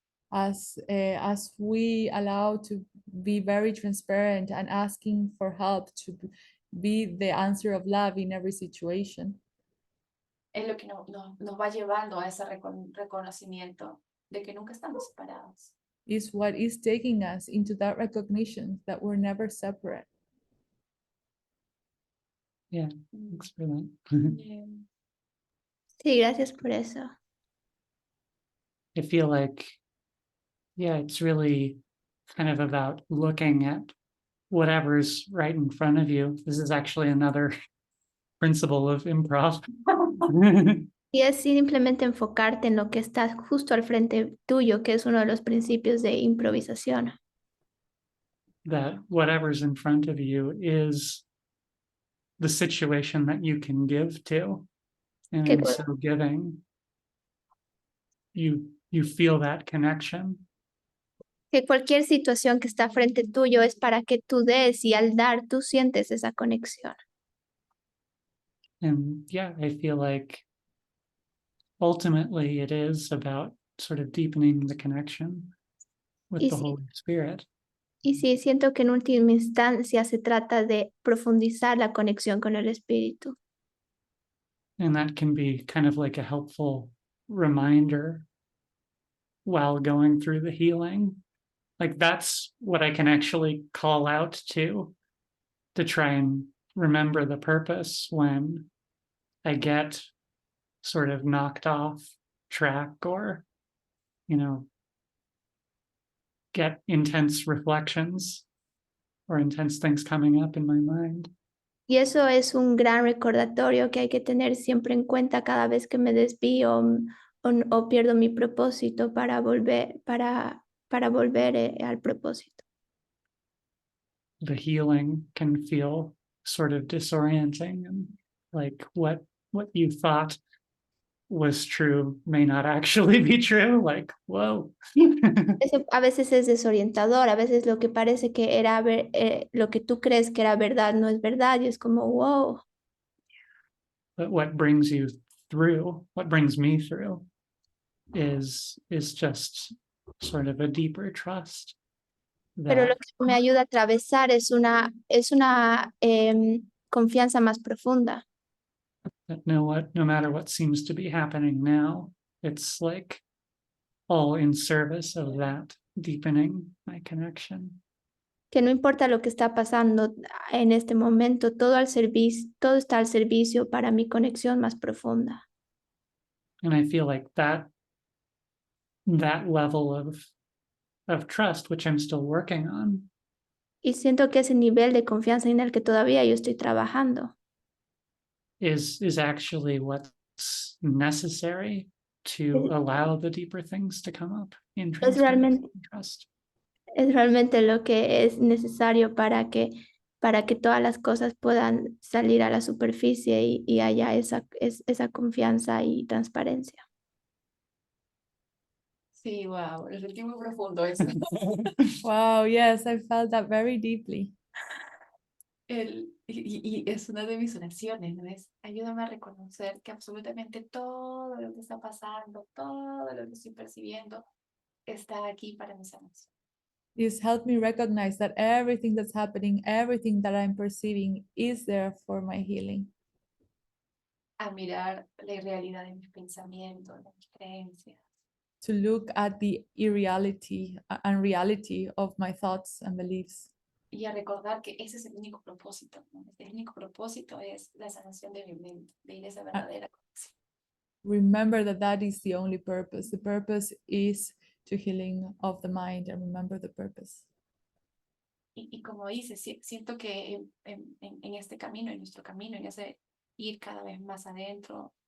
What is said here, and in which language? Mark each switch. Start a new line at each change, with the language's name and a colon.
English: as we allow to be very transparent and asking for help to be the answer of love in every situation,
Spanish: Es lo que nos va llevando a ese reconocimiento de que nunca estamos separados.
English: is what is taking us into that recognition that we're never separate. Yeah, thanks for that.
Spanish: Sí, gracias por eso.
English: I feel like, yeah, it's really kind of about looking at whatever's right in front of you. This is actually another principle of improv.
Spanish: Y es simplemente enfocarte en lo que está justo al frente tuyo, que es uno de los principios de improvisación.
English: That whatever's in front of you is the situation that you can give to. And
Spanish: Qué
English: in cool. so giving, you feel that connection.
Spanish: Que cualquier situación que está frente tuyo es para que tú des y al dar tú sientes esa conexión.
English: And yeah, I feel like ultimately it is about sort of deepening the connection with
Spanish: Y
English: the
Spanish: sí.
English: Holy Spirit.
Spanish: Y sí, siento que en última instancia se trata de profundizar la conexión con el Espíritu.
English: And that can be kind of like a helpful reminder while going through the healing. Like that's what I can actually call out to try and remember the purpose when I get sort of knocked off track or, get intense reflections or intense things coming up in my mind.
Spanish: Y eso es un gran recordatorio que hay que tener siempre en cuenta cada vez que me desvío o pierdo mi propósito para volver al propósito.
English: The healing can feel sort of disorienting and like what you thought was true may not actually be true. Like, whoa.
Spanish: Eso a veces es desorientador, a veces lo que parece que era lo que tú crees que era verdad no es verdad y es como wow.
English: But what brings you through, what brings me through is just sort of a deeper trust.
Spanish: Pero lo
English: That,
Spanish: que me ayuda a atravesar es una confianza más profunda.
English: that no matter what seems to be happening now, it's like all in service of that deepening my connection.
Spanish: Que no importa lo que está pasando en este momento, todo está al servicio para mi conexión más profunda.
English: And I feel like that level of trust, which I'm still working on,
Spanish: Y siento que ese nivel de confianza en el que todavía yo estoy trabajando
English: is actually what's necessary to allow the deeper things to come up in transparency and trust.
Spanish: es realmente lo que es necesario para que todas las cosas puedan salir a la superficie y haya esa confianza y transparencia. Sí, wow, lo sentí muy profundo eso.
English: Wow, yes, I felt that very deeply.
Spanish: Y es una de mis oraciones, ¿no es? Ayúdame a reconocer que absolutamente todo lo que está pasando, todo lo que estoy percibiendo, está aquí para mi sanación.
English: Please help me recognize that everything that's happening, everything that I'm perceiving is there for my healing.
Spanish: A mirar la irrealidad de mis pensamientos, de mis creencias.
English: To look at the irreality and reality of my thoughts and beliefs.
Spanish: Y a recordar que ese es el único propósito, ¿no? El único propósito es la sanación de mi mente, de ir a esa verdadera conexión.
English: Remember that that is the only purpose. The purpose is to healing of the mind, and remember the purpose.
Spanish: Y como dice, siento que en este camino, en nuestro camino, en ese ir cada vez más adentro,